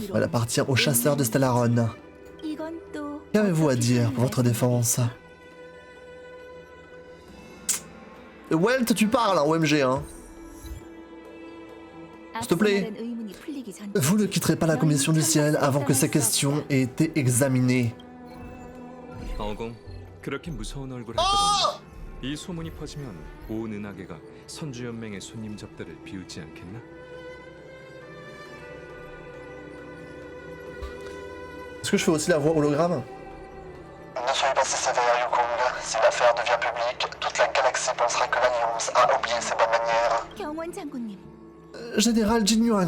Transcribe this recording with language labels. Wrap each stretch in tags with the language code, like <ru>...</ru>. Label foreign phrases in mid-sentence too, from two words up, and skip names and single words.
<fr>Elle appartient aux chasseurs de Stellaron. Qu'avez-vous à dire pour votre défense? Welt, tu parles, hein, OMG, hein. S'il te plaît. Vous ne quitterez pas la commission du ciel avant que ces questions aient été examinées.</fr> <ko>그렇게 무서운 얼굴 할 거다. 이 소문이 퍼지면 온 은하계가 선주연맹의 손님 접대를 비웃지 않겠나?</ko> <fr>Est-ce que je fais aussi la voix hologramme? Ne soyez pas si sévère, Yukong. Si l'affaire devient publique, toute la galaxie pensera que l'Alliance a oublié ses bonnes manières. Général Jin Yuan.</fr>